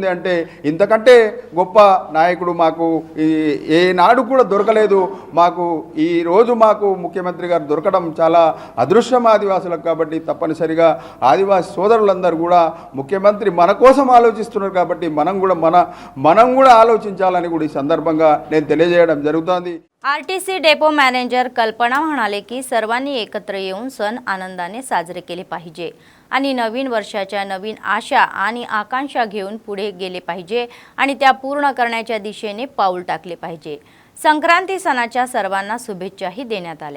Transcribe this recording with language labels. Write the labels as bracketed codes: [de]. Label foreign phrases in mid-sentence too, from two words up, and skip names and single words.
[te] అంటే ఇంతకంటే గొప్ప నాయకుడు మాకు ఏనాడు కూడా దొరకలేదు. మాకు ఈరోజు మాకు ముఖ్యమంత్రి గారు దొరకడం చాలా అదృష్టం ఆదివాసులకు. కాబట్టి తప్పనిసరిగా ఆదివాసి సోదరులందరూ కూడా ముఖ్యమంత్రి మన కోసం ఆలోచిస్తున్నారు కాబట్టి మనం కూడా आलोचिंचाలని కూడా ఈ సందర్భంగా నేను తెలియజేయడం జరుగుతుంది. [mr] आरटीसी डेपो मॅनेजर कल्पना म्हणाले की सर्वांनी एकत्र येऊन सण आनंदाने साजरे केले पाहिजे आणि नवीन वर्षाच्या नवीन आशा आणि आकांक्षा घेऊन पुढे गेले पाहिजे आणि त्या पूर्ण करण्याच्या दिशेने पाऊल टाकले पाहिजे. संक्रांती सणाच्या सर्वांना शुभेच्छाही देण्यात आल्या.